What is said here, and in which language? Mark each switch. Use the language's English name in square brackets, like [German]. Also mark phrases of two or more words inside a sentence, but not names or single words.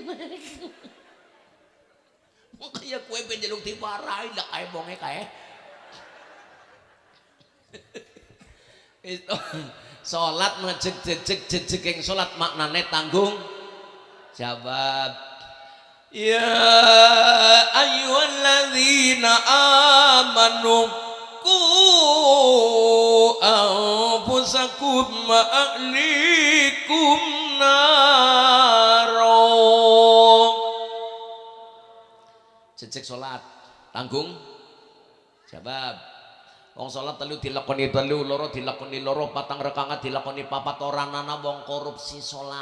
[Javanese] Wong kaya kowe ben njaluk diwarai lek kae wonge kae. Itu salat ngejeg-jeg salat maknane tanggung jawab. [Arabic] يا أيها الذين آمنوا قوا أنفسكم وأهليكم نارا. [Javanese] Jejeg salat tanggung jawab. Wong salat telu dilakoni telu, loro dilakoni loro, patang rakaat dilakoni papat, ora ana wong korupsi salat.